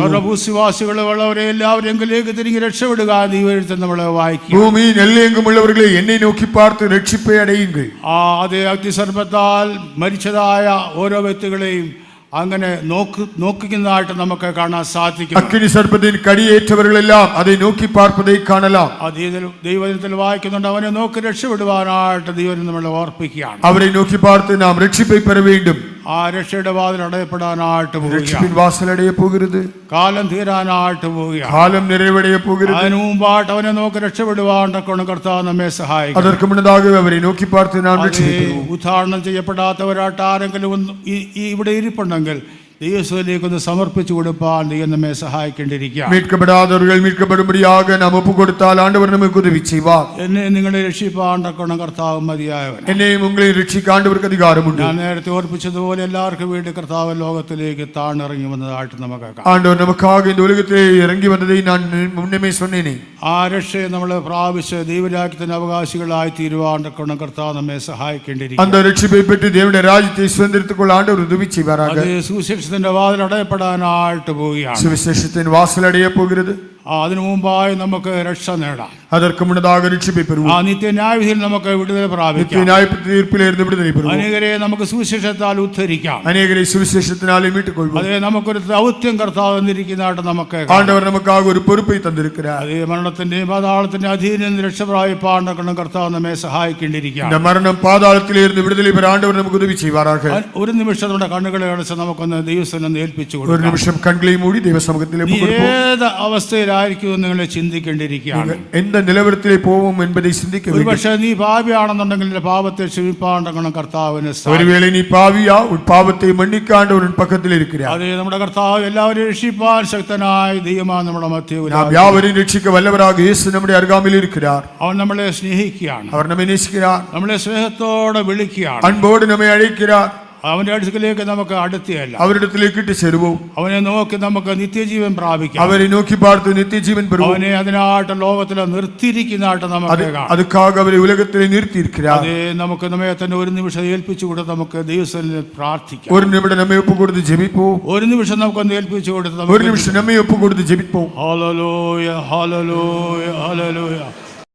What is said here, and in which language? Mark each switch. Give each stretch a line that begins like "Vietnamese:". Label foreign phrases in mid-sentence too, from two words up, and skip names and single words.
Malayalam: സർവഭൂസിവാസികളുള്ളവരെ എല്ലാവരും എങ്കിലേക്ക് തിരികെ രക്ഷപ്പെടുക ദൈവത്തിൽ നമ്മൾ വായിക്കും.
Tamil: பூமியின் எல்லையெங்கும் உள்ளவர்களை என்னை நோக்கி பார்த்து ரட்சிப்பை அடையுங்கள்.
Malayalam: അതേ, അഗ്നിസർപ്പത്താൽ മരിച്ചതായ ഓരോ വ്യക്തികളെയും അങ്ങനെ നോക്കുന്നതായിട്ട് നമുക്ക് കാണാൻ സാധിക്കും.
Tamil: அக்கினி சர்ப்பத்தின் கடியேற்றவர்கள் எல்லாம் அதை நோக்கி பார்ப்பதை காணலாம்.
Malayalam: ദൈവത്തിൽ വായിക്കുന്നുണ്ട്, അവനെ നോക്കി രക്ഷപ്പെടുവാനായിട്ട് ദൈവം നമ്മളെ ഓർപ്പിക്കുകയാണ്.
Tamil: அவரை நோக்கி பார்த்து நாம் ரட்சிப்பை பெற வேண்டும்.
Malayalam: ആ രക്ഷയുടെ വാതിൽ അടയപ്പെടാനായിട്ട്
Tamil: ரட்சிப்பின் வாசல் அடைய போகிறது.
Malayalam: കാലം തീരാനായിട്ട് പോവുകയാണ്.
Tamil: காலம் நிறைவடைய போகிறது.
Malayalam: അതിനു മുമ്പായിട്ട് അവനെ നോക്കി രക്ഷപ്പെടുവാണ്ടൊക്കെ കർത്താവ് നമ്മെ സഹായിക്കും.
Tamil: அதற்கு முன்னதாக அவரை நோக்கி பார்த்து நாம் ரட்சிப்பை பெறுவோம்.
Malayalam: ഉദ്ധാരണം ചെയ്യപ്പെടാത്തവരായിട്ട് ആരെങ്കിലും ഇവിടെ ഇരിപ്പുണ്ടെങ്കിൽ ദൈവത്തിലേക്കൊന്ന് സമർപ്പിച്ചു കൊടുപ്പാൻ ദൈവം നമ്മെ സഹായിക്കേണ്ടിയിരിക്കുക.
Tamil: மீட்கப்படாதவர்கள் மீட்கப்படும்படியாக நாம் ஒப்பு கொடுத்தால் ஆண்டவர் நமக்கு உதவி செய்வார்.
Malayalam: എന്നെ നിങ്ങളെ രക്ഷിപ്പാൻ തക്കവണ്ണം കർത്താവ് മതിയായവൻ.
Tamil: என்னையும் உங்களையும்
Malayalam: രക്ഷിക്കാൻ ആண்டവർക്ക് അധികാരം ഉണ്ട്. ഞാൻ നേരത്തെ ഓർപ്പിച്ചതുപോലെ എല്ലാവർക്കും വേണ്ടി കർത്താവ് ലോകത്തിലേക്ക് താണിറങ്ങി വന്നതായിട്ട് നമുക്ക് കാണാം.
Tamil: ஆண்டவர் நமக்காக இந்த உலகத்திலே இறங்கி வந்ததை நான் முன்னமே சொன்னேனே.
Malayalam: ആ രക്ഷയെ നമ്മൾ പ്രാപിച്ച് ദൈവരാജ്യത്തിന് അവകാശികളായി തീരുവാൻ തക്കവണ്ണം കർത്താവ് നമ്മെ സഹായിക്കേണ്ടിയിരിക്കും.
Tamil: அந்த ரட்சிப்பை பெற்று தேவனுடைய ராஜ்யத்தை சுதந்திரித்துக் கொள்ள ஆண்டவர் உதவி செய்வாராக.
Malayalam: അത് സുവിശേഷത്തിന്റെ വാതിൽ അടയപ്പെടാനായിട്ട് പോവുകയാണ്.
Tamil: சுவிசேஷத்தின் வாசல் அடைய போகிறது.
Malayalam: അതിനു മുമ്പായി നമുക്ക് രക്ഷ നേടാം.
Tamil: அதற்கு முன்னதாக ரட்சிப்பை பெறுவோம்.
Malayalam: ആ നിത്യന്യായവിധിയിൽ നമുക്ക് വിടുതൽ
Tamil: நித்திய
Malayalam: പ്രാപിക്കാം.
Tamil: நியாய தீர்ப்பிலிருந்து விடுதலை பெறுவோம்.
Malayalam: അനേകരെ നമുക്ക് സുവിശേഷത്താൽ ഉദ്ധരിക്കാം.
Tamil: அநேகரை சுவிசேஷத்தினாலே மீட்டுக் கொள்வோம்.
Malayalam: അതേ നമുക്കൊരു ദൗത്യം കർത്താവ് തന്നിരിക്കുന്നതായിട്ട് നമുക്ക് കാണാം.
Tamil: ஆண்டவர் நமக்காக ஒரு பொறுப்பை தந்திருக்கிறார்.
Malayalam: അതേ മരണത്തിന്റെയും പാതാളത്തിന്റെ അധീനം രക്ഷ പ്രാപിപ്പാൻ കർത്താവ് നമ്മെ സഹായിക്കേണ്ടിയിരിക്കാം.
Tamil: இந்த மரணம் பாதாளத்திலே இருந்து விடுதலை பெற ஆண்டவர் நமக்கு உதவி செய்வாராக.
Malayalam: ഒരു നിമിഷം നമ്മുടെ കണ്ണുകളെ അടച്ച് നമുക്കൊന്ന് ദൈവസ്ഥനെ ഏൽപ്പിച്ചു
Tamil: ஒரு
Malayalam: കൊടുക്കാം.
Tamil: நிமிஷம் கண்களை மூடி தெய்வ சமூகத்திலே
Malayalam: നീ
Tamil: ஒப்புக்கொடுப்போம்.
Malayalam: ഏത് അവസ്ഥയിലായിരിക്കും നിങ്ങളെ ചിന്തിക്കേണ്ടിയിരിക്കുകയാണ്.
Tamil: எந்த நிலவரத்திலே போவோம் என்பதை சிந்திக்க வேண்டும்.
Malayalam: ഒരുപക്ഷെ നീ പാപിയാണെന്നുണ്ടെങ്കിൽ പാപത്തെ ക്ഷമിപ്പാൻ കർത്താവിന് സാധിക്കും.
Tamil: ஒருவேளை நீ பாவியா உன் பாவத்தை மன்னிக்க ஆண்டவர் உன் பக்கத்தில் இருக்கிறார்.
Malayalam: അതേ നമ്മുടെ കർത്താവ് എല്ലാവരെയും രക്ഷിപ്പാൻ ശക്തനായ ദൈവമാണ് നമ്മുടെ മധ്യത്തിൽ.
Tamil: நாம் யாவரையும் ரட்சிக்க வல்லவராக இயேசு நம்முடைய அருகாமையில் இருக்கிறார்.
Malayalam: അവൻ നമ്മളെ സ്നേഹിക്കുകയാണ്.
Tamil: அவர் நம்மை நேசிக்கிறார்.
Malayalam: നമ്മളെ സ്നേഹത്തോടെ വിളിക്കുകയാണ്.
Tamil: அன்போடு நம்மை அழைக்கிறார்.
Malayalam: അവന്റെ അടുക്കലേക്ക് നമുക്ക് അടുത്തിയല്ല,
Tamil: அவரிடத்திലേക്ക് இட்டு சேருவோம்.
Malayalam: അവനെ നോക്കി നമുക്ക് നിത്യജീവൻ പ്രാപിക്കാം.
Tamil: அவரை நோக்கி பார்த்து நித்திய ஜீவன் பெறுவோம்.
Malayalam: അവനെ അതിനായിട്ട് ലോകത്തിൽ നിർത്തിയിരിക്കുന്നതായിട്ട് നമുക്ക് കാണാം.
Tamil: அதுக்காக அவரை உலகத்திலே நிறுத்தி இருக்கிறார்.
Malayalam: അതേ നമുക്ക് നമ്മെ തന്നെ ഒരു നിമിഷം ഏൽപ്പിച്ചു കൊടുത്ത് നമുക്ക് ദൈവത്തിൽ പ്രാർത്ഥിക്കാം.
Tamil: ஒரு நிமிடம் நம்மை ஒப்பு கொடுத்து ஜெபிப்போம்.
Malayalam: ഒരു നിമിഷം നമുക്കൊന്ന് ഏൽപ്പിച്ചു കൊടുത്ത്
Tamil: ஒரு நிமிஷம் நம்மை ஒப்பு கொடுத்து ஜெபிப்போம்.
Malayalam: ഹല്ലേലൂയ ഹല്ലേലൂയ ഹല്ലേലൂയ